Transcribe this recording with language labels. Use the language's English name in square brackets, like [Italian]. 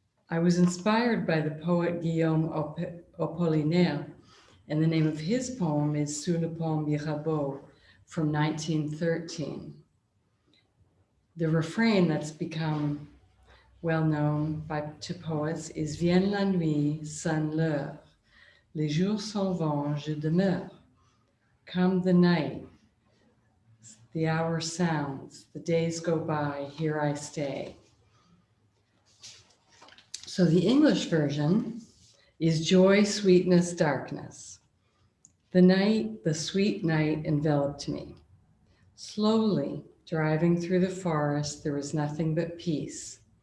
[English] I was inspired by the poet Guillaume Apollinaire, and the name of his poem is Sous le pont Mirabeau from 1913. The refrain that's become well known to poets is [French] Vienne la nuit, sonne l'heure. Les jours s'en vont, je demeure. [English] Come the night, the hour sounds, the days go by, here I stay. So the English version is joy, sweetness, darkness. The night, the sweet night enveloped me. Slowly driving through the forest, there was nothing but peace.